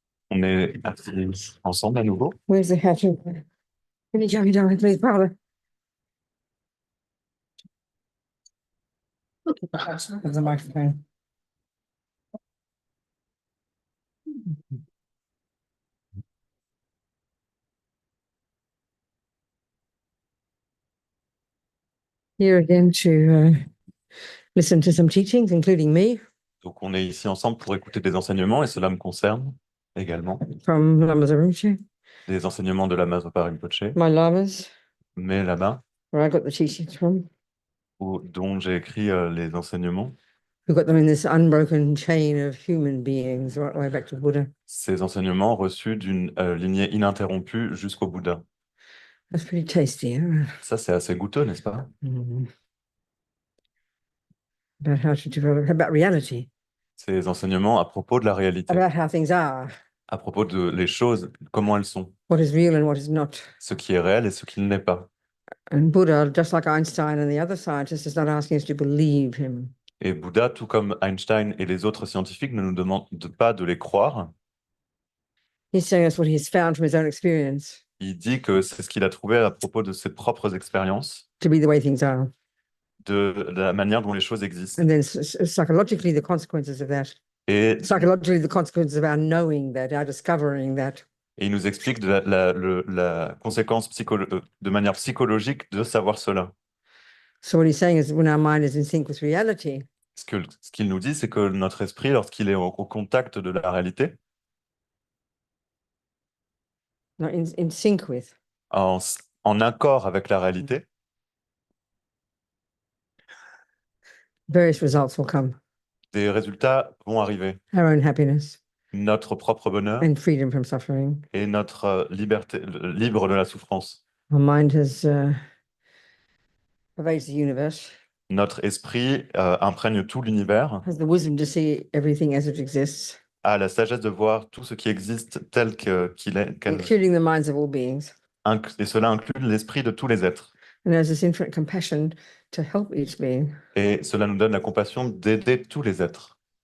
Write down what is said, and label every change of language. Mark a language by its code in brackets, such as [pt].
[fr] On est assis ensemble à nouveau. [en] Where's the hatchet? Can you jump me down, please, Paula? There's a microphone. Here again to listen to some teachings, including me, [fr] Donc, on est ici ensemble pour écouter des enseignements, et cela me concerne également. [en] from Lamas Arunche, [fr] Des enseignements de Lama Zopa Rinpoche, [en] my lamas, [fr] mais là-bas, [en] where I got the teachings from, [fr] dont j'ai écrit les enseignements. [en] who got them in this unbroken chain of human beings right way back to Buddha. [fr] Ces enseignements reçus d'une lignée ininterrompue jusqu'au Bouddha. [en] That's pretty tasty, huh? [fr] Ça, c'est assez goûteux, n'est-ce pas? [en] About how to develop, about reality, [fr] Ces enseignements à propos de la réalité, [en] about how things are, [fr] à propos de les choses, comment elles sont, [en] what is real and what is not. [fr] ce qui est réel et ce qui ne l'est pas. [en] And Buddha, just like Einstein and the other scientists, is not asking us to believe him. [fr] Et Bouddha, tout comme Einstein et les autres scientifiques, ne nous demande pas de les croire. [en] He's telling us what he's found from his own experience [fr] Il dit que c'est ce qu'il a trouvé à propos de ses propres expériences, [en] to be the way things are. [fr] de la manière dont les choses existent. [en] And then psychologically, the consequences of that. [fr] Et, [en] Psychologically, the consequences of our knowing that, our discovering that. [fr] et il nous explique la conséquence de manière psychologique de savoir cela. [en] So what he's saying is when our mind is in sync with reality, [fr] Ce qu'il nous dit, c'est que notre esprit, lorsqu'il est au contact de la réalité, [en] not in sync with, [fr] en accord avec la réalité, [en] various results will come. [fr] des résultats vont arriver. [en] Our own happiness [fr] Notre propre bonheur [en] and freedom from suffering. [fr] et notre liberté, libre de la souffrance. [en] Our mind has pervades the universe, [fr] Notre esprit imprègne tout l'univers, [en] has the wisdom to see everything as it exists, [fr] a la sagesse de voir tout ce qui existe tel qu'il est, [en] including the minds of all beings, [fr] et cela inclut l'esprit de tous les êtres. [en] and has this infinite compassion to help each being, [fr] Et cela nous donne la compassion d'aider tous les êtres,